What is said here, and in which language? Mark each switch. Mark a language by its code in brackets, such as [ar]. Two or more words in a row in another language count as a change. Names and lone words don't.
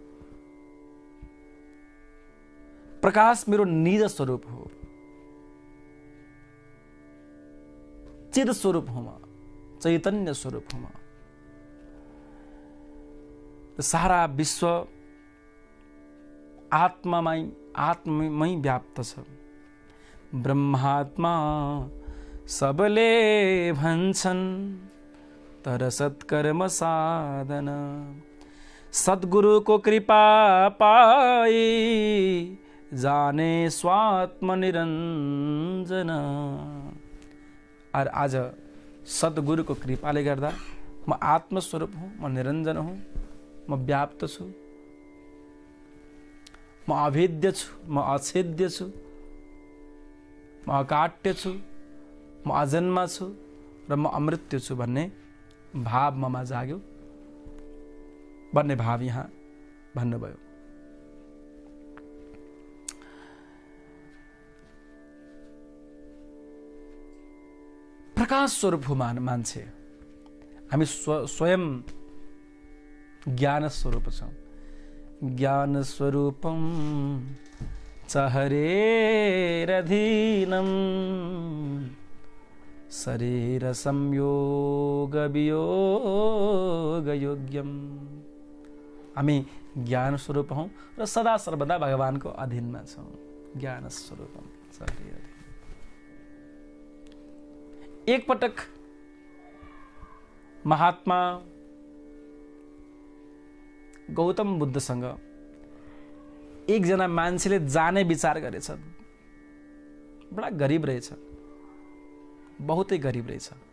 [ne] प्रकाश मेरो निज स्वरूप हो, चिद स्वरूप हुँ, म चैतन्य स्वरूप हुँ। सारा विश्व आत्मामै व्याप्त छ। ब्रह्मात्मा सबले भन्छन् तर सत्कर्म साधन सद्गुरु को कृपा पाई जाने स्वात्म निरञ्जन। और आज सद्गुरु को कृपाले गर्दा म आत्मस्वरूप हुँ, म निरञ्जन हुँ, म व्याप्त छु, म अभेद्य छु, म अछेद्य छु, म अकाट्य छु, म अजन्मा छु र म अमृत्यु छु भन्ने भाव ममा जाग्यो भन्ने भाव यहाँ भन्नुभयो। प्रकाश स्वरूप हो मान्छे। हामी स्वयं ज्ञान स्वरूप छौं। [sa] ज्ञान स्वरूपम च हरेरधीनम शरीर संयोग वियोग योग्यम। [ne] हामी ज्ञान स्वरूप हौं र सदा सर्वदा भगवानको अधीनमा छौं। [sa] ज्ञान स्वरूपम च हरेरधीनम। [ne] एक पटक महात्मा गौतम बुद्धसँग एकजना मान्छेले जाने विचार गरेछ। बडा गरिब रहेछ, बहुतै गरिब रहेछ।